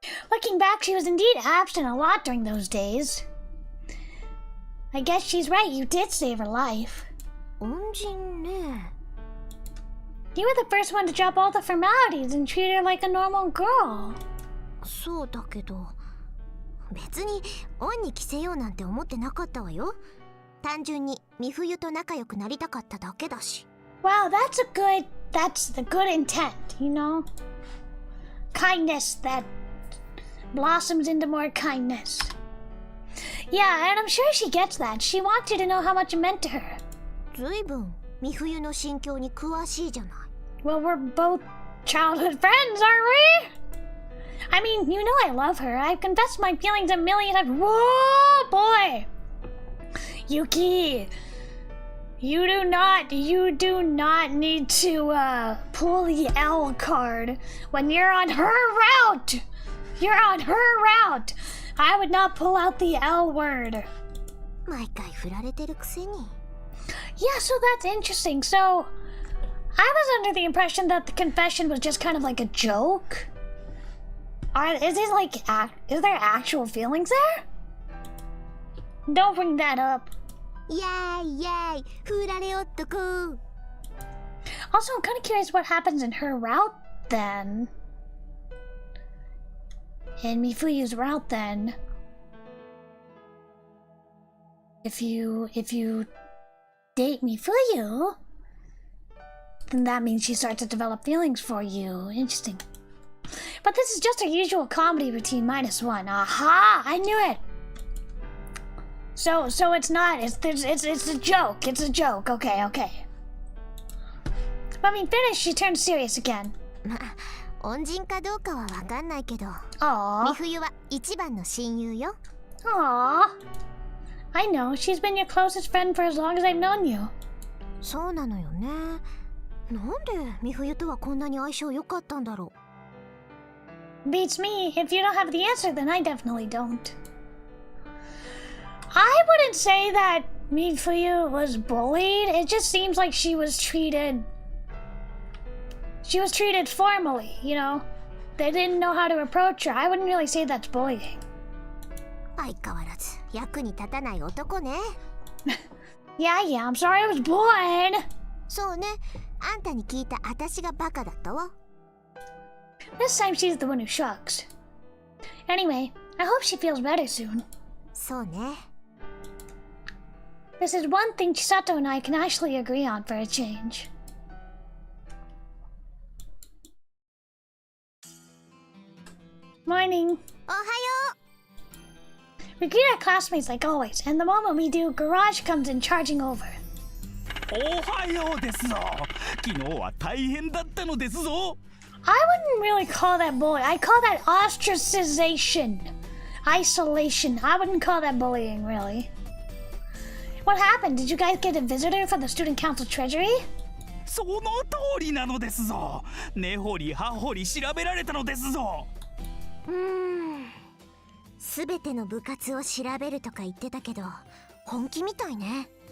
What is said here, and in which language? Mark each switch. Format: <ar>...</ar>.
<en>Looking back, she was indeed absent a lot during those days. I guess she's right, you did save her life.</en> <ja>恩人ね。</ja> <en>You were the first one to drop all the formalities and treat her like a normal girl.</en> <ja>そうだけど、別に恩に着せようなんて思ってなかったわよ。単純に美冬と仲良くなりたかっただけだし。</ja> <en>Wow, that's the good intent, you know? Kindness that blossoms into more kindness. Yeah, and I'm sure she gets that. She wants you to know how much it meant to her.</en> <ja>ずいぶん美冬の心境に詳しいじゃない。</ja> <en>Well, we're both childhood friends, aren't we? I mean, you know I love her. I've confessed my feelings a million times. Whoa, boy! Yuki, you do not need to pull the L card when you're on her route. You're on her route. I would not pull out the L word.</en> <ja>毎回振られてるくせに。</ja> <en>Yeah, so that's interesting. So, I was under the impression that the confession was just kind of like a joke. Is there actual feelings there? Don't bring that up.</en> <ja>イエーイイエーイ振られ男。</ja> <en>Also, I'm kind of curious what happens in her route then. In Mifuyu's route then. If you date Mifuyu, then that means she starts to develop feelings for you. Interesting. But this is just her usual comedy routine -1. Aha! I knew it! So it's not, it's a joke. It's a joke. Okay. When we finish, she turns serious again.</en> <ja>まあ、恩人かどうかはわかんないけど。 Aww. 美冬は一番の親友よ。</ja> <en>Aww. I know, she's been your closest friend for as long as I've known you.</en> <ja>そうなのよね。なんで美冬とはこんなに相性良かったんだろう。</ja> <en>Beats me. If you don't have the answer, then I definitely don't. I wouldn't say that Mifuyu was bullied. It just seems like she was treated formally, you know? They didn't know how to approach her. I wouldn't really say that's bullying.</en> <ja>相変わらず役に立たない男ね。</ja> <en>Yeah, I'm sorry I was born.</en> <ja>そうね。あんたに聞いた私がバカだったわ。</ja> <en>This time she's the one who shrugs. Anyway, I hope she feels better soon. そうね。 This is one thing Chisato and I can actually agree on for a change. Morning.</en> <ja>おはよ</ja> <en>We greet our classmates like always, and the moment we do, Garage comes in charging over.</en> <ja>おはようですぞ。昨日は大変だったのですぞ。</ja> <en>I wouldn't really call that bullying. I call that ostracization. Isolation. I wouldn't call that bullying, really. What happened? Did you guys get a visitor from the student council treasury?</en> <ja>その通りなのですぞ。根掘り葉掘り調べられたのですぞ。う。すべての部活を調べるとか言ってたけど、本気みたいね。</ja>